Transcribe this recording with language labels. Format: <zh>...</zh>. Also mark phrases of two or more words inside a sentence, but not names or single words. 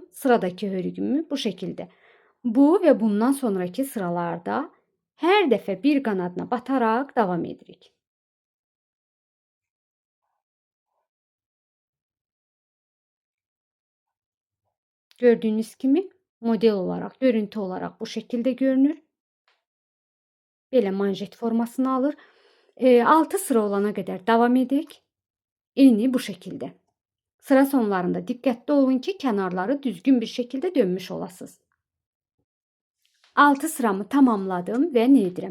<az>Sıradakı hörüyümü bu şəkildə. Bu və bundan sonraki sıralarda hər dəfə bir qanadına bataraq davam edirik.</az> <tr>Gördüğünüz kimi model olarak, görüntü olarak bu şekilde görünür.</tr> <az>Belə manjet formasını alır. 6 sıra olana qədər davam edək. Eyni bu şəkildə. Sıra sonlarında diqqətli olun ki, kənarları düzgün bir şəkildə dönmüş olasınız. 6 sıramı tamamladım və nə edirəm?</az>